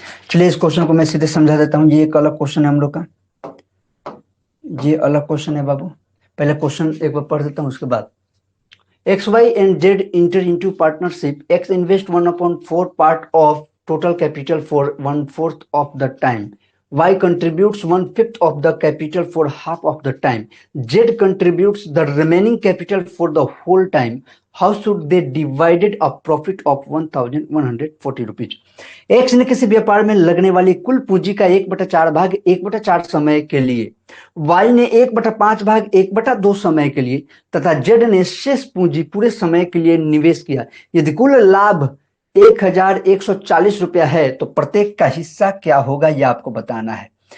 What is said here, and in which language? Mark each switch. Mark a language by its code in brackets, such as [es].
[hi] चलिए इस क्वेश्चन को मैं सीधे समझा देता हूँ। ये एक अलग क्वेश्चन है हम लोग का, ये अलग क्वेश्चन है बाबू। पहले क्वेश्चन एक बार पढ़ देता हूँ, उसके बाद [en] X, Y and Z enter into partnership. X invest 1/4 part of total capital for 1/4 of the time. Y contributes 1/5 of the capital for half of the time. Z contributes the remaining capital for the whole time. How should they divide a profit of 1140 rupees? [hi] X ने किसी व्यापार में लगने वाली कुल पूंजी का 1/4 भाग 1/4 समय के लिए, Y ने 1/5 भाग 1/2 समय के लिए, तथा Z ने शेष पूंजी पूरे समय के लिए निवेश किया। यदि कुल लाभ 1140 रुपया है तो प्रत्येक का हिस्सा क्या होगा, यह आपको बताना है।